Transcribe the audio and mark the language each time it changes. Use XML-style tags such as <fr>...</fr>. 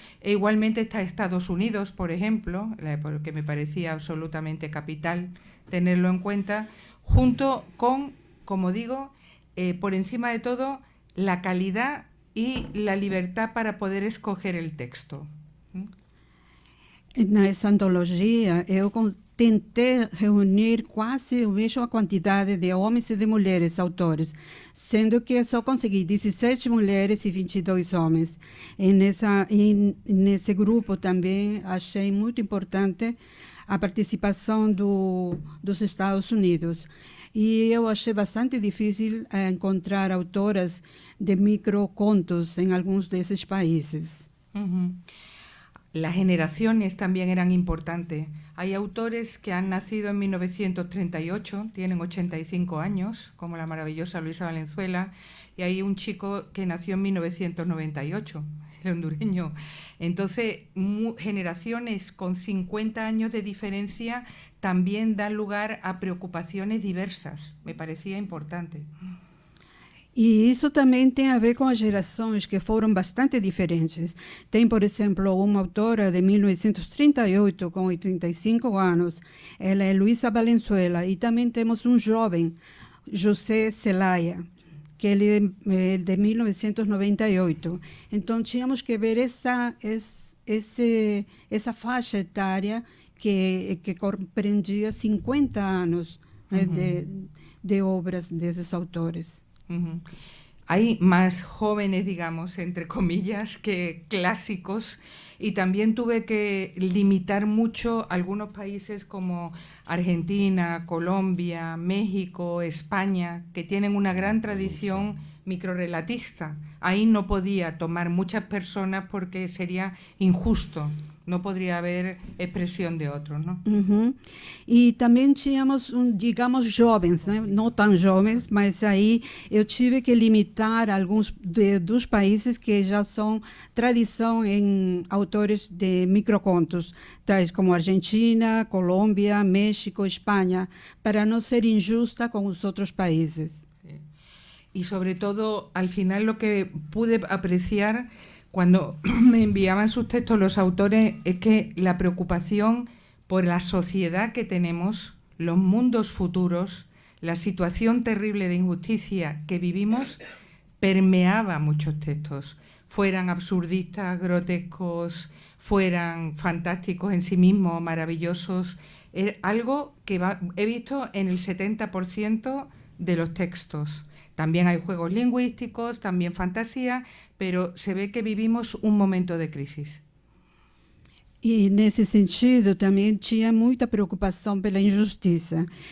<es>E igualmente está Estados Unidos, por ejemplo, porque me parecía absolutamente capital tenerlo en cuenta, junto con, como digo, por encima de todo, la calidad y la libertad para poder escoger el texto.</es> <pt>Nessa antologia, eu tentei reunir quase a mesma quantidade de homens e de mulheres autores, sendo que só consegui 17 mulheres e 22 homens. E nesse grupo também achei muito importante a participação dos Estados Unidos. E eu achei bastante difícil encontrar autoras de microcontos</pt> <es>en algunos de esos países. Las generaciones también eran importantes. Hay autores que han nacido en 1938, tienen 85 años, como la maravillosa Luisa Valenzuela, y hay un chico que nació en 1998, el hondureño. Entonces, generaciones con 50 años de diferencia también dan lugar a preocupaciones diversas. Me parecía importante.</es> <pt>E isso também tem a ver com as gerações que foram bastante diferentes. Tem, por exemplo, uma autora de 1938, com 85 anos. Ela é Luisa Valenzuela. E também temos um jovem, José Zelaya, que ele é de 1998. Então, tínhamos que ver essa faixa etária que compreendia 50 anos, né, de obras desses autores.</pt> <es>Hay más jóvenes, digamos, entre comillas, que clásicos, y también tuve que limitar mucho algunos países como Argentina, Colombia, México, España, que tienen una gran tradición microrrelatista. Ahí no podía tomar muchas personas porque sería injusto. No podría haber expresión de otros, ¿no? Uhum.</es> <pt>E também tínhamos, digamos, jovens, né? Não tão jovens, mas aí eu tive que limitar alguns dos países que já são tradição em autores de microcontos, tais como Argentina, Colômbia, México, Espanha, para não ser injusta com os outros países.</pt> <es>Y sobre todo, al final lo que pude apreciar cuando me enviaban sus textos los autores es que la preocupación por la sociedad que tenemos, los mundos futuros, la situación terrible de injusticia que vivimos, permeaba muchos textos, fueran absurdistas, grotescos, fueran fantásticos en sí mismos, maravillosos. Es algo que he visto en el 70% de los textos. También hay juegos lingüísticos, también fantasía, pero se ve que vivimos un momento de crisis.</es> <pt>E, nesse sentido, também tinha muita preocupação pela injustiça.</pt>